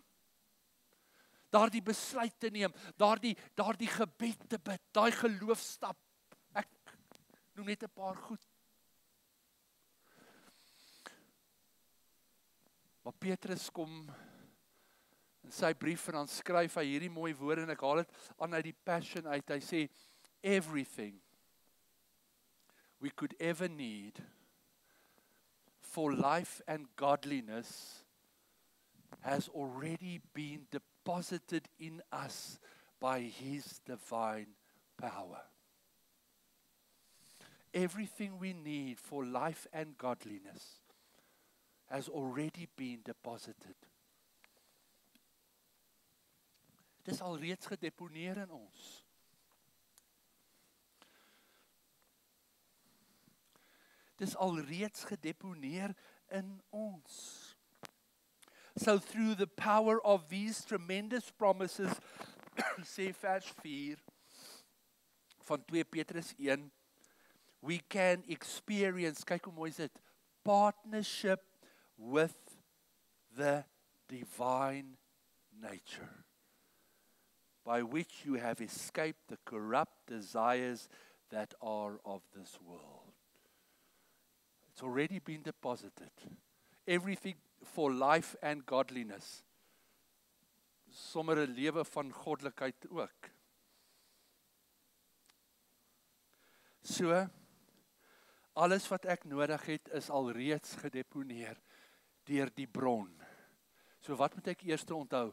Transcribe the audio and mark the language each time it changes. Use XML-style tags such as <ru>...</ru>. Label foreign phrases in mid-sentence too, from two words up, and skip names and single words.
<af>Daardie besluit te neem, daardie gebed te bid, daai geloofstap. Ek noem net 'n paar goed. Maar Petrus kom In sy brief en dan skryf hy hierdie mooi woorde en ek haal dit aan uit die Passion uit. Hy sê,</af> <en>everything we could ever need for life and godliness has already been deposited in us by His divine power. Everything we need for life and godliness has already been deposited.</en> <af>Dit is alreeds gedeponeer in ons. Dit is alreeds gedeponeer in ons.</af> <en>So through the power of these tremendous promises,</en> <af>sê vers 4 van 2 Petrus 1,</af> <en>we can experience,</en> <af>kyk hoe mooi is dit,</af> <en>partnership with the divine nature, by which you have escaped the corrupt desires that are of this world. It's already been deposited. Everything for life and godliness.</en> <af>Sommer 'n lewe van goddelikheid ook. So, alles wat ek nodig het is alreeds gedeponeer deur die bron. So wat moet ek eers onthou?</af>